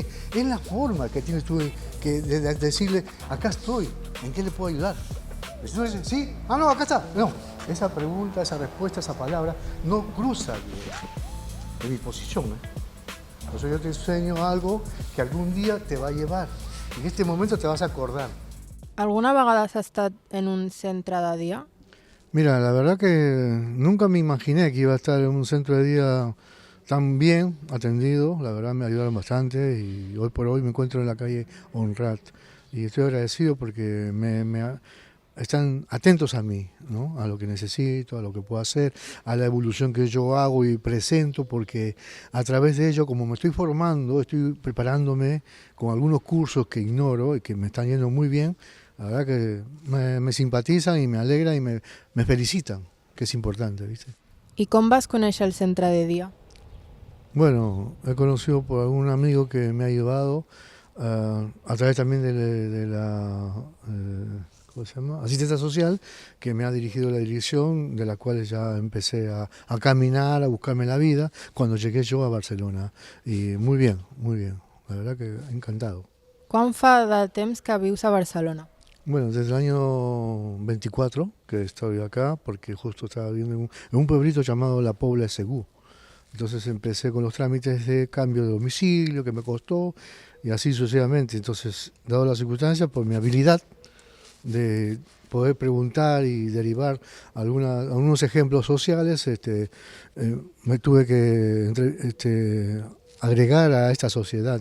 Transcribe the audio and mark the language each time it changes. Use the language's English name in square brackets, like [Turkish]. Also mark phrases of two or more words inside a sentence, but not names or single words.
[Spanish] Es la forma que tienes tú de decirle, acá estoy. ¿En qué le puedo ayudar? Entonces, ¿sí? Ah, no, acá está. No, esa pregunta, esa respuesta, esa palabra no cruza de mi posición. Por eso yo te enseño algo que algún día te va a llevar. En este momento te vas a acordar. [Catalan] Alguna vegada has estat en un centre de dia? [Spanish] Mira, la verdad que nunca me imaginé que iba a estar en un centro de día tan bien atendido. La verdad me ayudaron bastante y hoy por hoy me encuentro en la calle Honrat. Y estoy agradecido porque están atentos a mí, ¿no? A lo que necesito, a lo que puedo hacer, a la evolución que yo hago y presento, porque a través de ello, como me estoy formando, estoy preparándome con algunos cursos que ignoro y que me están yendo muy bien. La verdad que me simpatizan y me alegran y me felicitan, que es importante, ¿viste? [Catalan] I com vas conèixer el centre de dia? [Spanish] Bueno, he conocido por algún amigo que me ha ayudado a través también de la ¿cómo se llama? Asistencia social, que me ha dirigido la dirección, de la cual ya empecé a caminar, a buscarme la vida, cuando llegué yo a Barcelona. Y muy bien, la verdad que encantado. [Catalan] Quan fa de temps que vius a Barcelona? [Spanish] Bueno, desde el año 24 que estoy acá, porque justo estaba viviendo en un pueblito llamado La Pobla de Segú. Entonces empecé con los trámites de cambio de domicilio, que me costó, y así sucesivamente. Entonces, dado las circunstancias, por mi habilidad de poder preguntar y derivar algunos ejemplos sociales, me tuve que agregar a esta sociedad.